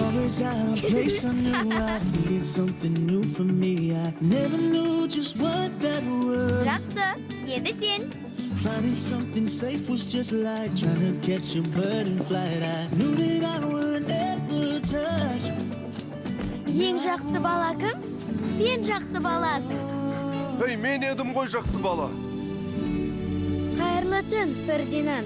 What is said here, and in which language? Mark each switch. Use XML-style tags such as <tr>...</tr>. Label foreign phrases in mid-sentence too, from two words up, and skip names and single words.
<en>out of place, I knew I needed something new for me. I never knew just what that was.</en> <kk>Жақсы, енді сен.</kk> <en>Finding something safe was just like trying to catch a bird in flight. I knew that I would never touch.</en> <kk>Ең жақсы бала кім? Сен жақсы баласың. Ей, мен едім ғой жақсы бала. Қайырлы түн, Фердинанд.</kk>